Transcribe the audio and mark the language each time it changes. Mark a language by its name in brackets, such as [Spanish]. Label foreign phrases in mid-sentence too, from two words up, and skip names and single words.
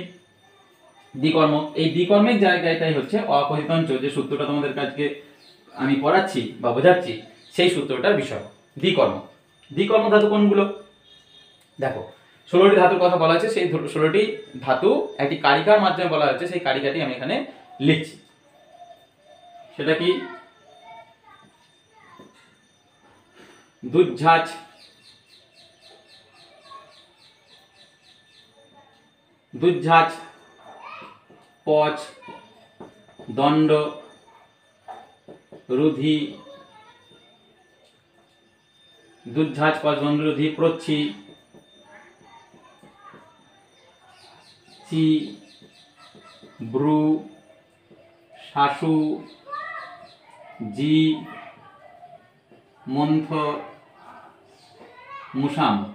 [Bangla] দ্বিকর্ম, এই দ্বিকর্মের জায়গাটাই হচ্ছে অকথিতঞ্চ, যে সূত্রটা তোমাদের কাছে আমি পড়াচ্ছি বা বোঝাচ্ছি, সেই সূত্রটার বিষয় দ্বিকর্ম। দ্বিকর্ম ধাতু কোনগুলো? দেখো 16টি ধাতুর কথা বলা হয়েছে, সেই 16টি ধাতু একটি কারিকার মাধ্যমে বলা হয়েছে, সেই কারিকাটি আমি এখানে লিখছি। সেটা কি? [Sanskrit] দুঝাঁচ, দুঝাঁচ, পচ, দণ্ড, রুধি, দুঝাঁচ, পচ, দণ্ড, রুধি, প্রচ্ছি, চি, ব্রু, শাসু, জি, মন্থ, মুসাম।